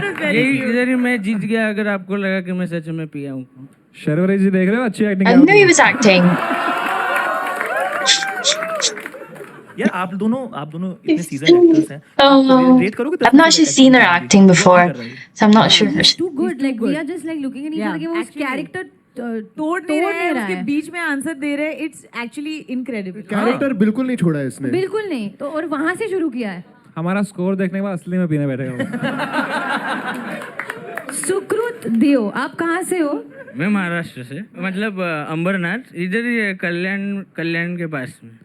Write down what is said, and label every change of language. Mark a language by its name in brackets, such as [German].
[Hindi] यही इधर ही मैं जीत गया अगर आपको लगा कि मैं सच में पिया हूँ। शर्वरी जी देख रहे हो, अच्छी acting [English] I knew he was acting. [Hindi] यार आप दोनों इतने सीजन एक्टर्स हैं, रेट करोगे? [English] I've not actually seen her acting before, so I'm not sure. Too good. Like we are just like looking at each other [Hindi] कि वो उस character तोड़ नहीं रहे हैं, उसके बीच में आंसर दे रहे हैं. [English] It's actually incredible. [Hindi] कैरेक्टर बिल्कुल नहीं छोड़ा है इसने. बिल्कुल नहीं. तो और वहां से शुरू किया है. हमारा स्कोर देखने के बाद असली में पीने बैठेगा वो। सुकृत देव, आप कहाँ से हो? मैं महाराष्ट्र से, मतलब अंबरनाथ, इधर ही है, कल्याण के पास में।